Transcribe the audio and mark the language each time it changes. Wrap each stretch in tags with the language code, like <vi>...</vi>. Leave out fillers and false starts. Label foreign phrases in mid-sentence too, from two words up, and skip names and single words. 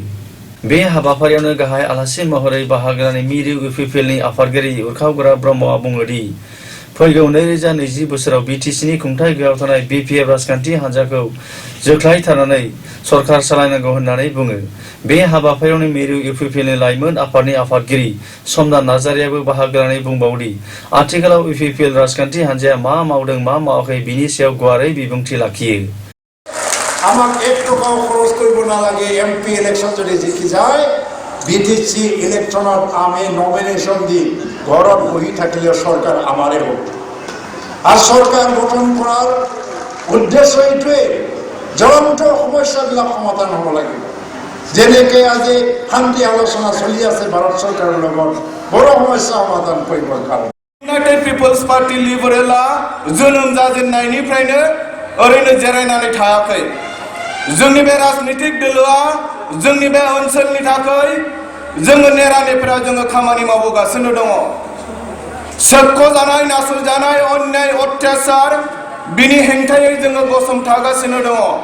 <brx>बे हाबाफारियावनो गाहाय आलासि महरै बाहागो लानाय मिरु UPPLनि आफादगिरि उरखाव गोरा ब्रह्मआ बुङो दि फैगौ 2020 बोसोराव BTCनि खुंथाय गोहोआव थानाय BPF राजखान्थि हान्जाखौ जोख्लायथारनानै सरकार सालायनांगौ होननानै बुङो। बे हाबाफारियावनो मिरु UPPLनि लाइमोन आफादनि आफादगिरि समदान नार्जारियाबो बाहागो लानानै बुंबावदि आथिखालाव UPPL राजखान्थि हान्जाया मा मावदों मा मावाखै बिनि सायाव गुवारै बिबुंथि लाखियो।</brx> <as>আমাক 1 টকাও খৰচ কৰিব নালাগে এমপি ইলেকশ্যন যদি জিকি যায় বিটিসি ইলেকশ্যনত আমি নমিনেশ্যন দি ঘৰত বহি থাকিলে চৰকাৰ আমাৰে হ'ব</as> <bn>আর সরকার গঠন করার</bn> <as>উদ্দেশ্য এইটোৱে জ্বলন্ত সমস্যাবিলাক সমাধান হ'ব লাগিব যেনেকৈ আজি শান্তি আলোচনা চলি আছে ভাৰত চৰকাৰৰ লগত বড় সমস্যা সমাধান কৰিবৰ কাৰণে</as> <brx>ইউনাইটেড পিপলস পার্টি लिबरेला जोनोम जाजेननायनिफ्रायनो ओरैनो जिरायनानै थायाखै जोंनि बे राजनीतिक दोलोआ जोंनि बे ओनसोलनि थाखाय जोङो नेरानिफ्रा जोङो खामानि मावबोगासिनो दङ सोबख'जानाय नासयजानाय अन्याय अत्याचार बिनि हेंथायै जोङो गसंथागासिनो दङ</brx>